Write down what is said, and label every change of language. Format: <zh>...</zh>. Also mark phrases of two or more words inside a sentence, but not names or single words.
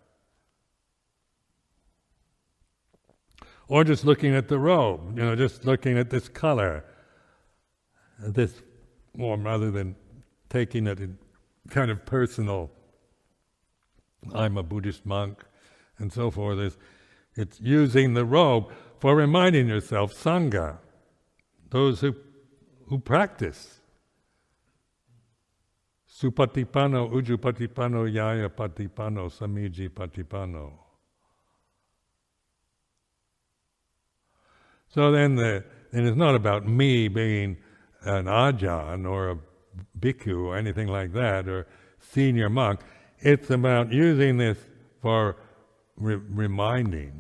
<en>Or just looking at the robe, just looking at this color, this form, rather than taking it in kind of personal, I'm a Buddhist monk, and so forth. It's using the robe for reminding yourself, Sangha, those who practice.</en> <pi>Supatipano, ujupatipano, yaya patipano, samiji patipano.</pi> <en>So then it's not about me being an Ajahn or a bhikkhu or anything like that, or senior monk. It's about using this for reminding.</en>